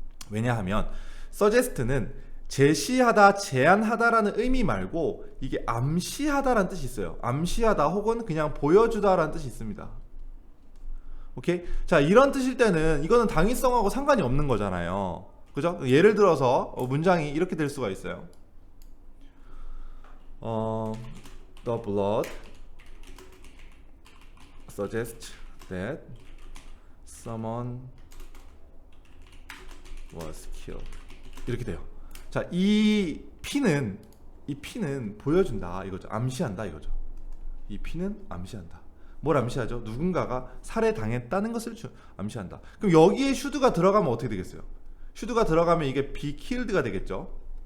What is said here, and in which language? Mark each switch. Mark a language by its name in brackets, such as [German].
[Korean] 왜냐하면 suggest는 제시하다, 제안하다라는 의미 말고 이게 암시하다라는 뜻이 있어요. 암시하다 혹은 그냥 보여주다라는 뜻이 있습니다. 오케이? 자, 이런 뜻일 때는 이거는 당위성하고 상관이 없는 거잖아요. 그죠? 예를 들어서 문장이 이렇게 될 수가 있어요. [English] The blood suggests that someone was killed. [Korean] 이렇게 돼요. 자, 이 피는 보여준다 이거죠. 암시한다 이거죠. 이 피는 암시한다. 뭘 암시하죠? 누군가가 살해당했다는 것을 암시한다. 그럼 여기에 should가 들어가면 어떻게 되겠어요? should가 들어가면 이게 be killed가 되겠죠.